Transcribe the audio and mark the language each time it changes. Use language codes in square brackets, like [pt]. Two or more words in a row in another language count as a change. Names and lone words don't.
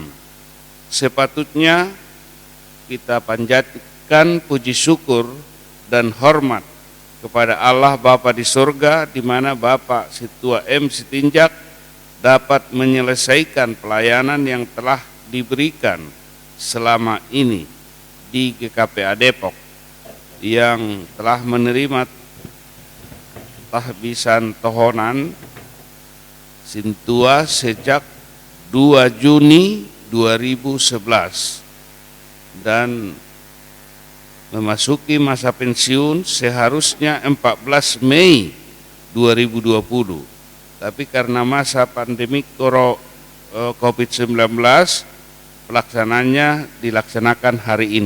[id] Sepatutnya kita panjatkan puji syukur dan hormat kepada Allah Bapa di sorga, di mana Bapak Situa M Sitinjak dapat menyelesaikan pelayanan yang telah diberikan selama ini di GKPA Depok yang telah menerima tahbisan tohonan Sintua sejak 2 Juni 2011 dan memasuki masa pensiun seharusnya 14 Mei 2020. Tapi karena masa pandemi COVID-19, pelaksananya dilaksanakan hari ini.